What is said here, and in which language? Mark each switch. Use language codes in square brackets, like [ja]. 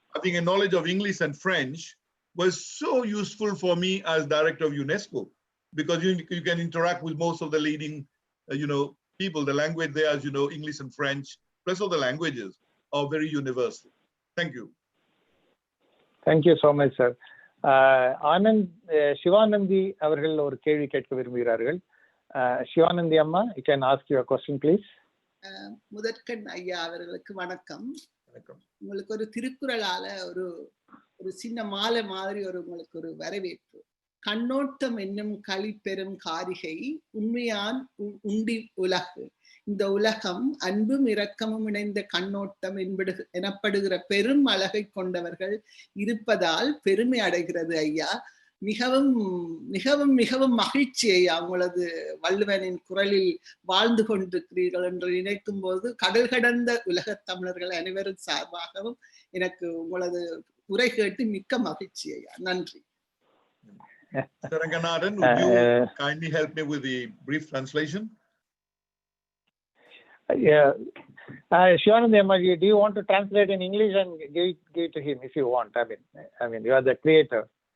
[en] having a knowledge of English and French was so useful for me as director of UNESCO, because you can interact with most of the leading, you know, people. The language there, as you know, English and French, plus all the languages are very universal. Thank you. Thank you so much, sir. [ta] Anand Sivananthi அவர்கள் ஒரு கேள்வி கேட்க விரும்புகிறார்கள். [en] சிவானந்தி அம்மா, you can ask your question, please. [ta] முதற்கண் ஐயா அவர்களுக்கு வணக்கம். வணக்கம். உங்களுக்கு ஒரு திருக்குறளால ஒரு ஒரு சின்ன மாலை மாதிரி உங்களுக்கு ஒரு வரவேற்பு. கண்ணோட்டம் என்னும் களிப்பெரும் காரிகை உண்மையான் உண்டி உலகு. இந்த உலகம் அன்பும் இரக்கமும் இணைந்த கண்ணோட்டம் எனப்படுகிற பெரும் அழகை கொண்டவர்கள் இருப்பதால் பெருமை அடைகிறது ஐயா. மிகவும் மிகவும் மிகவும் மகிழ்ச்சி ஐயா, உங்களது வள்ளுவனின் குரலில் வாழ்ந்து கொண்டிருக்கிறீர்கள் என்று நினைக்கும் போது கடல் கடந்த உலகத் தமிழர்கள் அனைவரும் சார்பாகவும் எனக்கு உங்களது உரை கேட்டு மிக்க மகிழ்ச்சி ஐயா. நன்றி. [en] Ranganathan, would you kindly help me with the brief translation? Yeah. Shivanandi Amma, do you want to translate in English and give it to him if you want? I mean, you are the creator.